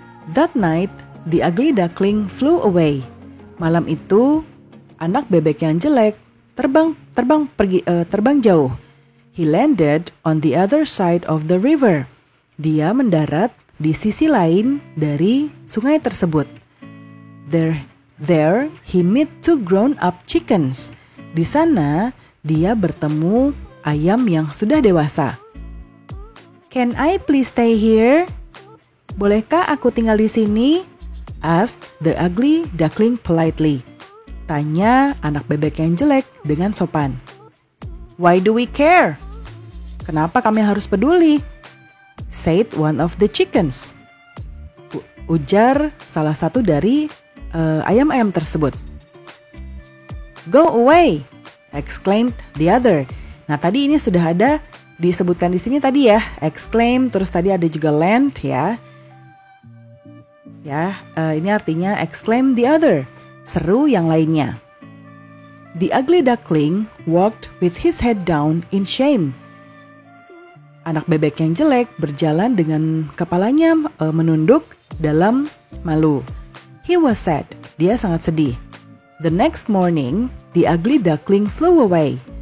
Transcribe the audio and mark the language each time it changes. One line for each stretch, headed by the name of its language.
English: That night, the ugly duckling flew away.
Indonesian: Malam itu, anak bebek yang jelek terbang jauh.
English: He landed on the other side of the river.
Indonesian: Dia mendarat di sisi lain dari sungai tersebut.
English: There he met 2 grown-up chickens.
Indonesian: Di sana, dia bertemu ayam yang sudah dewasa.
English: Can I please stay here?
Indonesian: Bolehkah aku tinggal di sini?
English: Asked the ugly duckling politely.
Indonesian: Tanya anak bebek yang jelek dengan sopan.
English: Why do we care?
Indonesian: Kenapa kami harus peduli?
English: Said one of the chickens.
Indonesian: Ujar salah satu dari ayam-ayam tersebut.
English: Go away! Exclaimed the other.
Indonesian: Nah, tadi ini sudah ada disebutkan di sini tadi ya, exclaim, terus tadi ada juga land ya. Ya, ini artinya
English: exclaim the other,
Indonesian: seru yang lainnya.
English: The ugly duckling walked with his head down in shame.
Indonesian: Anak bebek yang jelek berjalan dengan kepalanya menunduk dalam malu.
English: He was sad,
Indonesian: dia sangat sedih.
English: The next morning, the ugly duckling flew away.